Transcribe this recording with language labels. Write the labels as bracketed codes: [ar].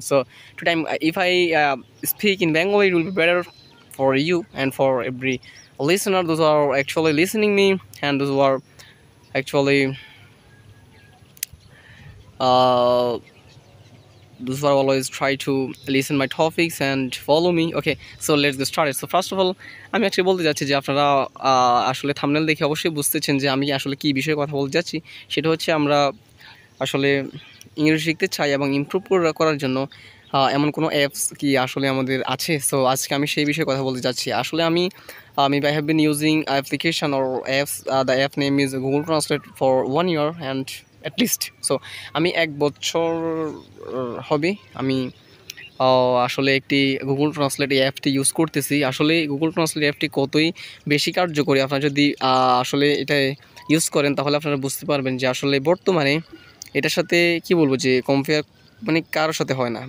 [en] So today if I speak in Bengali, it will be better for you and for every listener, those who are actually listening me and those who are actually those who are always try to listen my topics and follow me. Okay, so let's get started. So first of all [bn] আমি actually বলতে যাচ্ছি যে আপনারা আসলে thumbnail দেখে অবশ্যই বুঝতেছেন যে আমি আসলে কি বিষয়ে কথা বলতে যাচ্ছি। সেটা হচ্ছে আমরা আসলে ইংরেজি শিখতে চাই এবং ইমপ্রুভ করার জন্য এমন কোনো অ্যাপস কি আসলে আমাদের আছে। সো আজকে আমি সেই বিষয়ে কথা বলতে যাচ্ছি। আসলে আমি [en] I have been using application or apps. The app name is Google Translate for 1 year and at least. [bn] So আমি 1 বছর হবে আমি আসলে একটি গুগল ট্রান্সলেট এই অ্যাপটি ইউজ করতেছি। আসলে গুগল ট্রান্সলেট অ্যাপটি কতই বেশি কার্যকরী, আপনারা যদি আসলে এটা ইউজ করেন তাহলে আপনারা বুঝতে পারবেন যে আসলে বর্তমানে এটার সাথে কি বলবো যে কম্পেয়ার মানে কারোর সাথে হয় না।